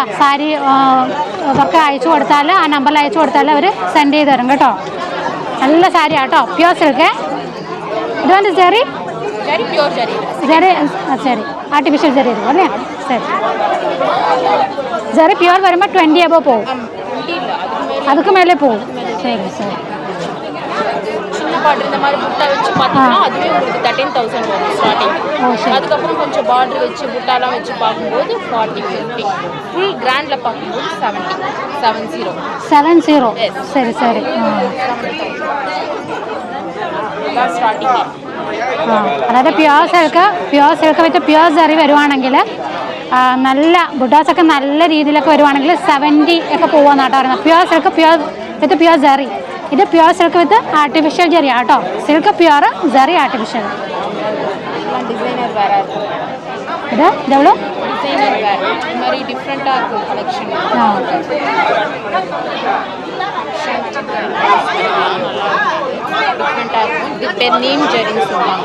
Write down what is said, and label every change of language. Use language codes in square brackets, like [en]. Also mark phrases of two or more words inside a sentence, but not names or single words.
[ml] സാരി അവർക്ക് അയച്ചു കൊടുത്താൽ, ആ നമ്പറിൽ അയച്ചു കൊടുത്താൽ അവർ സെൻഡ് ചെയ്ത് തരും കേട്ടോ. നല്ല സാരി കേട്ടോ, [en] pure silk. [ml] ഇത് വന്ന് ജെറി ശരി, ആർട്ടിഫിഷ്യൽ ജെറി ഇരിക്കും അല്ലേ. ശരി, ജെറി പ്യുവർ വരുമ്പോൾ 20 above പോവും, [ta] அதுக்கு மேலே போகும். சரி சரி. பார்டர் இந்த மாதிரி புட்டா வச்சு பார்த்தீங்கன்னா அதுவே உங்களுக்கு 13,000 வரும் ஸ்டார்டிங். அதுக்கப்புறம் கொஞ்சம் பார்டர் வச்சு புட்டாலாம் வச்சு பார்க்கும்போது 40, 50. ஃபுல் கிராண்டில் பார்க்கும்போது 70. சரி சரி. [ml] സ്റ്റാർട്ടിങ്. അതായത് [en] pure silk with pure [ml] ജെറി വരുവാണെങ്കിൽ നല്ല ബുട്ടാസൊക്കെ നല്ല രീതിയിലൊക്കെ വരുവാണെങ്കിൽ 70 ഒക്കെ പോകാമെന്നാട്ടോ പറയുന്നത്. [en] pure silk with pure ജെറി. [ml] ഇത് [en] pure silk with artificial [ml] ജെറി ആട്ടോ. [en] silk pure, [ml] ജെറി ആർട്ടിഫിഷ്യൽ. [ta] டிசைனர் வேற இருக்கு. இது எவ்வளோ? டிசைனர் வேற இந்த மாதிரி டிஃப்ரெண்டா இருக்கும் கலெக்ஷன். டிஃப்ரெண்டா இருக்கும். இது பேர் நீம் ஜெரின்னு சொல்லுவாங்க.